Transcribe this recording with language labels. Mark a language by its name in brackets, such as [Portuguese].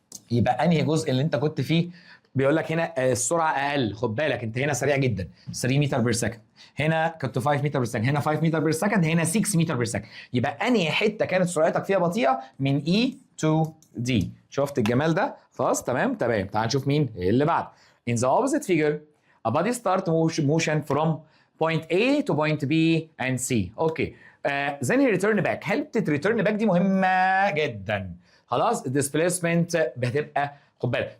[Arabic] يبقى انهي جزء اللي انت كنت فيه؟ بيقول لك هنا السرعه اقل. خد بالك انت هنا سريع جدا 3 متر بير سكند، هنا كنت 5 متر بير سكند، هنا 5 متر بير سكند، هنا 6 متر بير سكند. يبقى انهي حته كانت سرعتك فيها بطيئه من E to D. شفت الجمال ده؟ خلاص تمام. تعال نشوف مين اللي بعد. [English] In the opposite figure a body start motion from point A to point B and C. [Arabic] اوكي. [English] then he return back. [Arabic] حته [English] return back [Arabic] دي مهمه جدا. خلاص الديسبيسمنت هتبقى خد بالك.